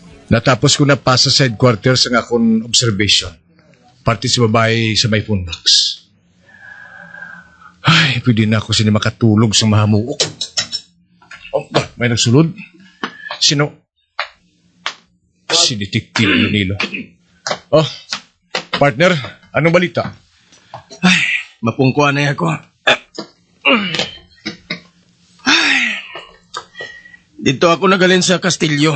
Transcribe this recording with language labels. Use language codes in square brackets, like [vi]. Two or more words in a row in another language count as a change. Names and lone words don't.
[hil] Natapos ko na pa sa side quarters ang akong observation. Parte si babae sa may phone box. Ay, pwede na ako sini makatulog sa mahamuok. Oh, may nagsulod. Sino? Si Detective Nilo. Oh, partner, anong balita? Mapungkuan na ako. [tl] Dito ako [hil] nagalin sa Kastilyo.